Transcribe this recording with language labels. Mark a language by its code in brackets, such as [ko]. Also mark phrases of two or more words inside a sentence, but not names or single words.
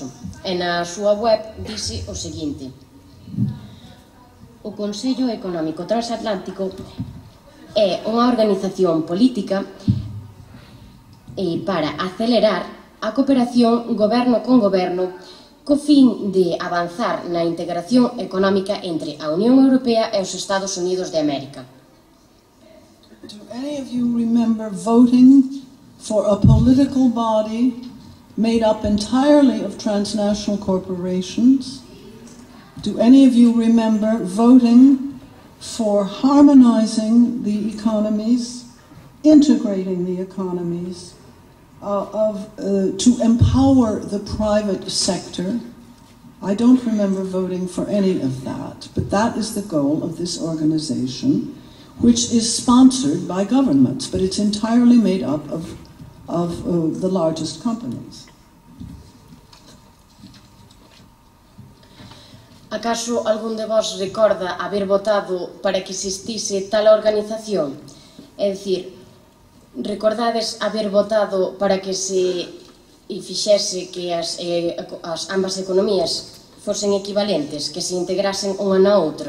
[gl] E na súa web dice o seguinte: o Consello Económico Transatlántico é unha organización política para acelerar a cooperación goberno con goberno co fin de avanzar na integración económica entre a Unión Europea e os Estados Unidos de América. [en] Do any of you remember voting for a political body made up entirely of transnational corporations? Do any of you remember voting for harmonizing the economies, integrating the economies, to empower the private sector? I don't remember voting for any of that, but that is the goal of this organization, which is sponsored by governments, but it's entirely made up of the largest companies. [gl] Acaso algún de vos recorda haber votado para que existise tal organización? É dicir, recordades haber votado para que se fixese que as ambas economías fosen equivalentes, que se integrasen unha na outra?